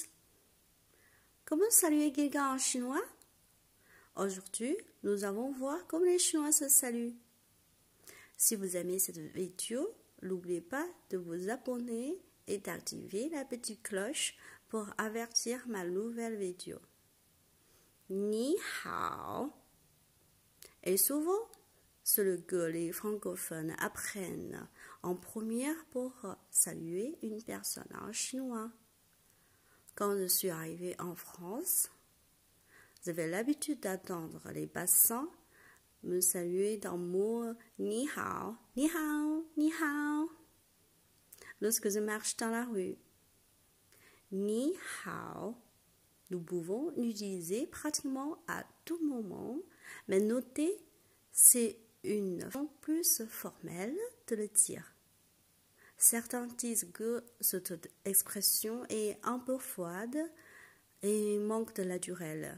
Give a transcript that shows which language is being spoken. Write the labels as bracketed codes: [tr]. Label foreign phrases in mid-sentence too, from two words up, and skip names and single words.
[fr] Comment saluer quelqu'un en chinois? Aujourd'hui, nous allons voir comment les Chinois se saluent. Si vous aimez cette vidéo, n'oubliez pas de vous abonner et d'activer la petite cloche pour avertir ma nouvelle vidéo. [zh] 你好. [fr] Et souvent, c'est le que les francophones apprennent en première pour saluer une personne en chinois. Quand je suis arrivée en France, j'avais l'habitude d'attendre les passants me saluer d'un mot [zh] 你好，你好，你好. [fr] Lorsque je marche dans la rue, [zh] 你好, [fr] nous pouvons l'utiliser pratiquement à tout moment, mais notez, c'est une façon plus formelle de le dire. Certains disent que cette expression est un peu froide et manque de naturel.